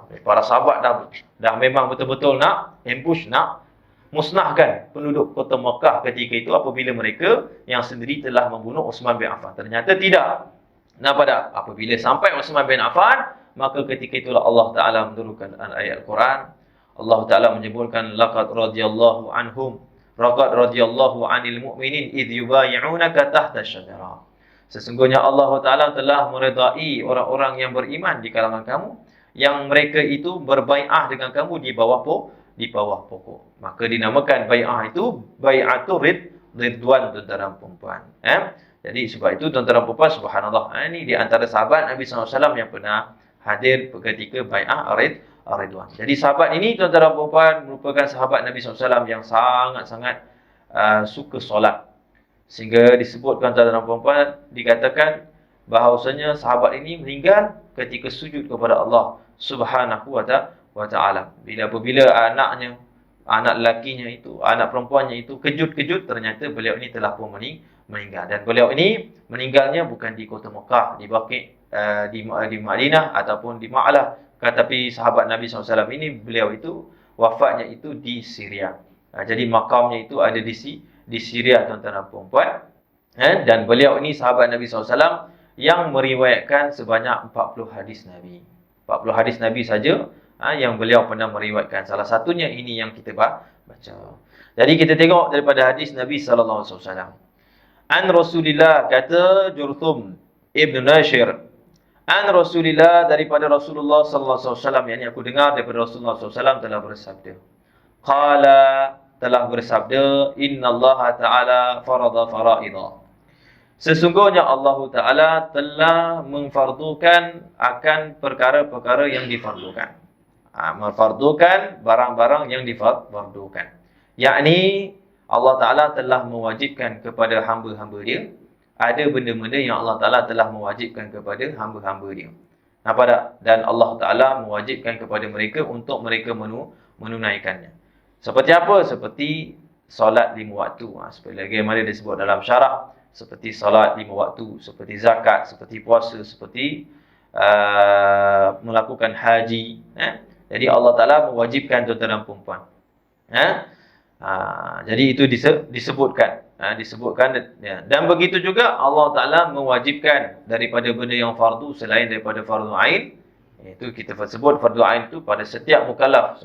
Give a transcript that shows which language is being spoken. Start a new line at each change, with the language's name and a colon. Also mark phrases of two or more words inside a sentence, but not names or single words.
Malay: Para sahabat dah memang betul-betul nak ambush, nak musnahkan penduduk kota Mekah ketika itu apabila mereka yang sendiri telah membunuh Uthman bin Affan. Ternyata tidak. Nampak tak? Apabila sampai Uthman bin Affan, maka ketika itulah Allah Ta'ala menurunkan ayat Al-Quran. Allah Ta'ala menyebutkan,
Arabic: لقد رضي الله عنهم، لقد رضي الله عن المؤمنين إذ يبايعونك تحت الشجرة.
Malay: Sesungguhnya Allah Ta'ala telah meredai orang-orang yang beriman di kalangan kamu, yang mereka itu berbai'ah dengan kamu di bawah pokok. Maka dinamakan bai'ah itu Bai'atul Ridwan, tuan-tuan dan puan-puan. Jadi sebab itu, tuan-tuan dan puan-puan, subhanallah, ini di antara sahabat Nabi SAW yang pernah hadir ketika Bai'ah Ridwan. Jadi sahabat ini, tuan-tuan dan puan-puan, merupakan sahabat Nabi SAW yang sangat-sangat suka solat. Sehingga disebut, tuan-tuan dan puan-puan, dikatakan bahawasanya sahabat ini meninggal ketika sujud kepada Allah
Arabic: سبحانه وتعالى.
Malay: Apabila anak lakinya itu, anak perempuannya itu kejut-kejut, ternyata beliau ini telah pun meninggal. Dan beliau ini meninggalnya bukan di kota Mekah, di Baqi', di Madinah ataupun di Ma'lah. Tapi sahabat Nabi SAW ini, beliau itu wafatnya itu di Syria. Jadi makamnya itu ada di Syria, tuan-tuan dan puan-puan. Dan beliau ini sahabat Nabi SAW yang meriwayatkan sebanyak 40 hadis Nabi. 40 hadis Nabi saja yang beliau pernah meriwayatkan. Salah satunya ini yang kita baca. Jadi kita tengok daripada hadis Nabi
Arabic: صلى الله عليه وسلم. عن رسول الله,
Malay: kata Jurthum Ibn Nashir.
Arabic: عن رسول الله, daripada رسول الله صلى الله عليه وسلم,
Malay: yakni aku dengar daripada Rasulullah
Arabic: صلى الله عليه وسلم
Malay: telah bersabda.
Arabic: قال,
Malay: telah bersabda,
Arabic: إن الله تعالى فرض فرائض.
Malay: Sesungguhnya Allah Ta'ala telah memfardukan akan perkara-perkara yang difardukan. Memfardukan barang-barang yang difardukan. Yakni Allah Ta'ala telah mewajibkan kepada hamba-hamba dia. Ada benda-benda yang Allah Ta'ala telah mewajibkan kepada hamba-hamba dia. Nampak tak? Dan Allah Ta'ala mewajibkan kepada mereka untuk mereka menunaikannya. Seperti apa? Seperti solat 5 waktu. Seperti lagi mana disebut dalam syarah. Seperti salat 5 waktu, seperti zakat, seperti puasa, seperti melakukan haji. Jadi Allah Ta'ala mewajibkan tuan-tuan dan puan-puan. Jadi itu disebutkan. Disebutkan. Dan begitu juga Allah Ta'ala mewajibkan daripada benda yang fardu selain daripada fardu ain. Itu kita sebut fardu ain itu pada setiap mukallaf.